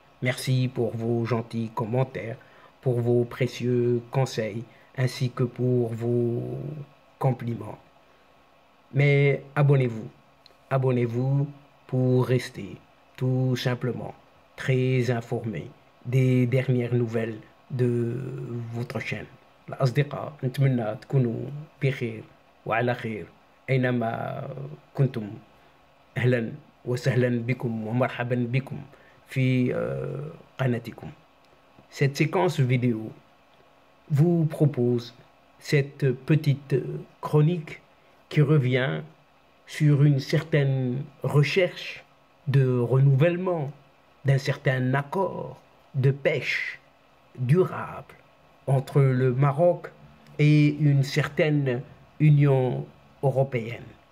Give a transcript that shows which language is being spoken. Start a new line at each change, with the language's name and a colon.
French: Merci pour vos gentils commentaires, pour vos précieux conseils, ainsi que pour vos compliments. Mais abonnez-vous pour rester tout simplement très informé des dernières nouvelles de votre chaîne.
Arabic: الأصدقاء نتمنى تكونوا بخير وعلى خير أينما كنتم. أهلا وسهلا بكم ومرحبا بكم في قناتكم.
French: Cette séquence vidéo vous propose cette petite chronique qui revient sur une certaine recherche de renouvellement d'un certain accord de pêche durable entre le Maroc et une certaine Union européenne.